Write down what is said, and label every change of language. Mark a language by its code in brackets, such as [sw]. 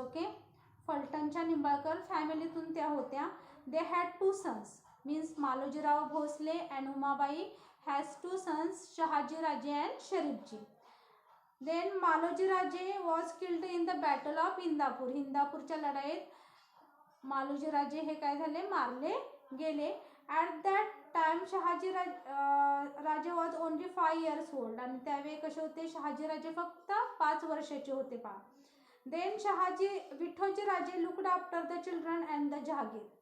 [mr] Okay, फलटणच्या Nimbalkar फॅमिलीतून त्या होत्या. [en] They had 2 sons, means Malojirao Bhosle and Umabai has 2 sons, Shahaji Raje and Sharifji. Then Maloji Raje was killed in the battle of Indapur. [mr] इंदापूरच्या लढाईत मालोजी राजे हे काय झाले, मारले गेले. [en] At that time Shahaji Raje was only 5 years old. [mr] आणि त्यावेळी कसे होते, शहाजी राजे फक्त 5 वर्षाचे होते. [en] पहा, then Vithoji Raje looked after the children and the jagir.